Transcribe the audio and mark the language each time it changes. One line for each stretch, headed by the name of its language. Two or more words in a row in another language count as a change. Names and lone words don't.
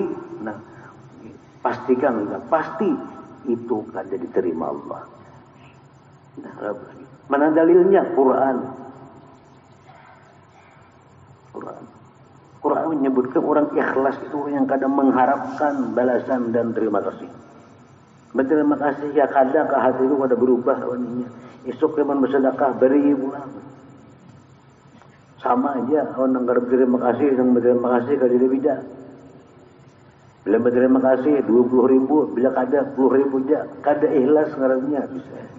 Banjar: Nah, pastikan pasti itu kada diterima Allah. Nah, mana dalilnya?
Indonesian: Quran menyebutkan orang ikhlas itu yang kadang mengharapkan balasan dan terima kasih.
Banjar: Berterima kasih ya kadang ke hati itu kada berubah awalnya. Esok keman bersedekah beri pulang. Sama aja orang kada berterima kasih dan berterima kasih kada beda. Bila berterima kasih 20.000, bila kada 10.000 aja, kada ikhlas ngarannya bisa.